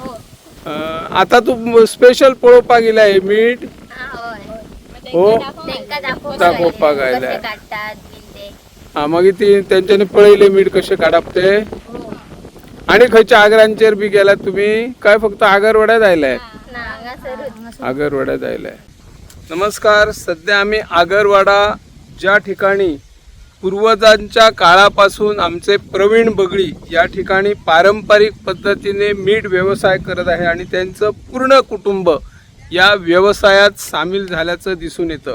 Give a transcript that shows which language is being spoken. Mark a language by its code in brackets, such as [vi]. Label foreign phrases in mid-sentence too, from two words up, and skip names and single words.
[kok] आता तू स्पेशल पळोवपाक गेला हे मीठ. हो तांकां दाखोवपाक आयल्या. कशे काडटात बीन ते. हा मागीर ती तेंच्यांनी पळयले मीठ कशे काडप ते. आणि खंयच्या आगरांचेर बी गेल्यात तुम्ही काय फक्त आगरवाड्यात आयलाय. ना हांगासरूच आगरवाड्यात आयलाय. [mr] नमस्कार. सध्या आम्ही आगरवाडा ज्या ठिकाणी पूर्वजांच्या काळापासून आमचे प्रवीण बगडी या ठिकाणी पारंपरिक पद्धतीने मीठ व्यवसाय करत आहे आणि त्यांचं पूर्ण कुटुंब या व्यवसायात सामील झाल्याचं दिसून येतं.